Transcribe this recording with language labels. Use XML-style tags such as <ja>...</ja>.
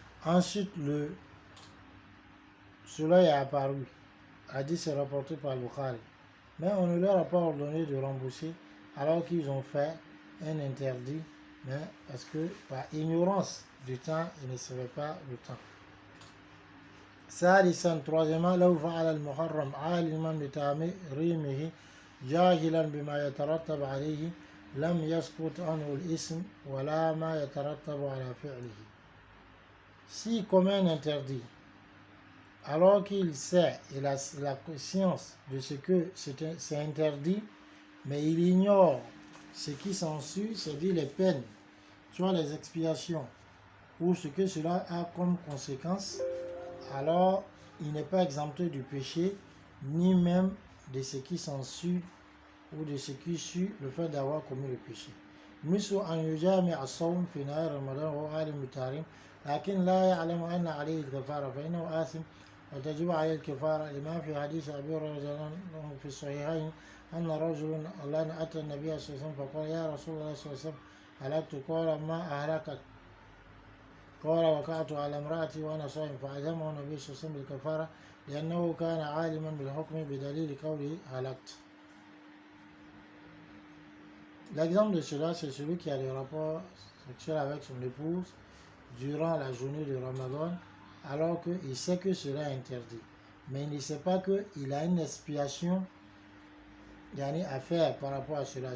<fr>Ensuite, le soleil a apparu. A dit, c'est rapporté par Bukhari. Mais on ne leur a pas ordonné de rembourser alors qu'ils ont fait un interdit, mais parce que par ignorance du temps, ils ne savaient pas le temps.</fr> <ar>ثالثا</ar> <fr>troisièmement</fr> <ar>لو فعل المحرم عالما بتحريمه جاهلا بما يترتب عليه لم يسقط عنه الإثم ولا ما يترتب على فعله.</ar> <fr>Si commet un interdit alors qu'il sait et la conscience de ce que c'est interdit, mais il ignore ce qui s'ensuit, c'est-à-dire les peines, soit les expiations, ou ce que cela a comme conséquence, alors il n'est pas exempté du péché, ni même de ce qui s'ensuit, ou de ce qui suit le fait d'avoir commis le péché.</fr> <ar>مثل أن يجامع الصوم في نهار رمضان وهو عالم بالتحريم لكن لا يعلم أن عليه الكفارة فإنه آثم وتجب عليه الكفارة لما في حديث أبي هريرة في الصحيحين أن رجل أتى النبي صلى الله عليه وسلم فقال يا رسول الله صلى الله عليه وسلم هلكت قال ما أهلكت قال وقعت على امرأتي وأنا صائم فعزمه النبي صلى الله عليه وسلم بالكفارة لأنه كان عالما بالحكم بدليل قوله هلكت.</ar> <fr>L'exemple de cela, c'est celui qui a des rapports sexuels avec son épouse durant la journée de Ramadan, alors qu'il sait que cela est interdit. Mais il ne sait pas qu'il a une expiation à faire par rapport à cela.</fr>